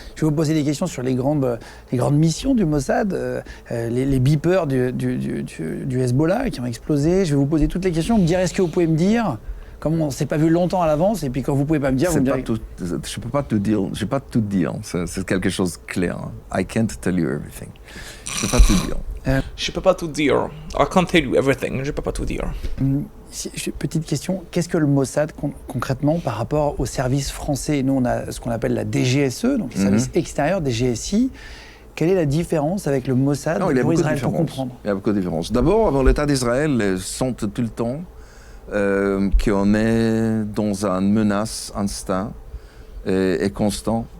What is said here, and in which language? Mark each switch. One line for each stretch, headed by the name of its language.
French: Je vais vous poser des questions sur les grandes missions du Mossad, les beepers du Hezbollah qui ont explosé. Je vais vous poser toutes les questions, me dire est-ce que vous pouvez me dire, comme on ne s'est pas vu longtemps à l'avance, et puis quand vous ne pouvez pas me dire, vous me direz... je ne peux pas te dire, je peux pas tout dire, c'est quelque chose de clair.
English: I can't tell you everything.
French: Je ne peux pas tout dire. Je peux pas tout dire.
English: I can't tell you everything.
French: Je peux pas tout dire. Petite question, qu'est-ce que le Mossad concrètement par rapport aux services français? Nous, on a ce qu'on appelle la DGSE, donc les services extérieurs des GSI. Quelle est la différence avec le Mossad pour Israël, pour comprendre? Il y a beaucoup de différences. D'abord, avant l'État d'Israël sent tout le temps qu'on est dans une menace instinct et constant.